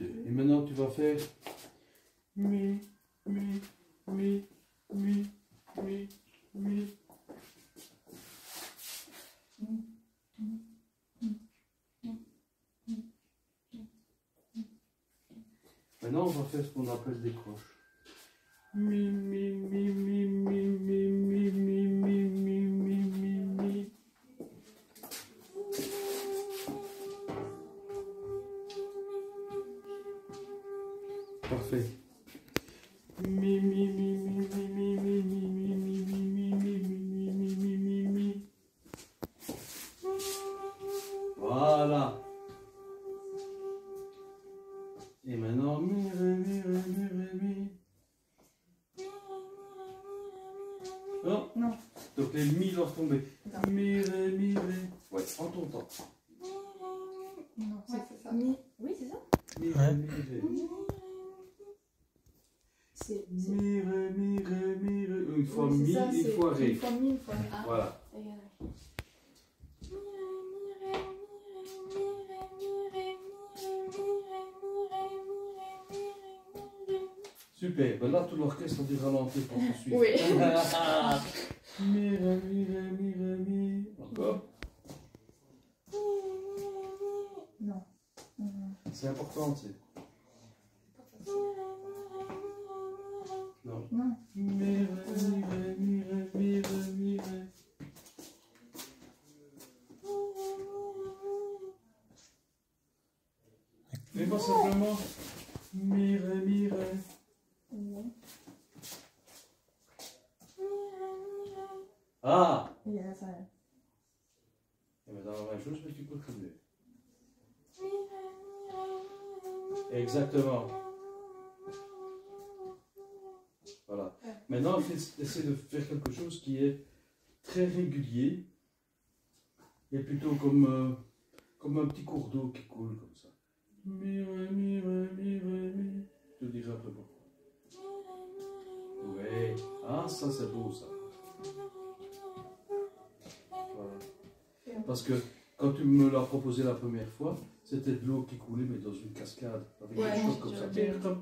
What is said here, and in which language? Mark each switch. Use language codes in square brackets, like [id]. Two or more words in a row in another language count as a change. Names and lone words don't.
[fr] Et maintenant tu vas faire mi, mi, mi, mi, mi, mi. Maintenant on va faire ce qu'on appelle des croches. Mi, mi, mi, mi, mi, mi, mi, mi, mi, mi, mi, mi, mi. Parfait. Mi, mi, mi, mi, mi, mi, mi, mi, mi, mi, mi, mi, mi, mi, mi, mi, mi. Voilà. Et maintenant, mi, ré, mi, ré, mi, ré, mi. Non. Non. Donc les mi doivent tomber. Non. Mi, ré, mi, ré. Ouais, en ton temps. Non, c'est ça. Oui, c'est ça. Mi, Ouais. ré, mi, ré. C'est. Mi, ré, mi, ré, mi, ré. Une fois Oui, mi, c'est ça, une c'est fois ré. Une fois mi, une fois ré. Ah, Voilà. égal. Super. Ben là, tout l'orchestre a dû ralentir pour te suivre. Oui. Mi, ré, mi, ré, mi, ré, mi. Encore. Non. C'est important, tu sais. Non. Non. Mi, ré, mi, ré, mi, ré, mi, ré, mi, ré. Fais-moi simplement mi, ré, mi, ré. Ah! Il y a ça. Et maintenant, la même chose, mais tu peux continuer. Exactement. Voilà. Maintenant, essaie de faire quelque chose qui est très régulier et plutôt comme un petit cours d'eau qui coule comme ça. Mi, ré, mi, ré, mi, ré, mi. Je te dirai après pourquoi. Oui. Ah, ça c'est beau ça. Voilà. Parce que quand tu me l'as proposé la première fois, c'était de l'eau qui coulait mais dans une cascade avec Ouais, des choses comme ça. j'ai-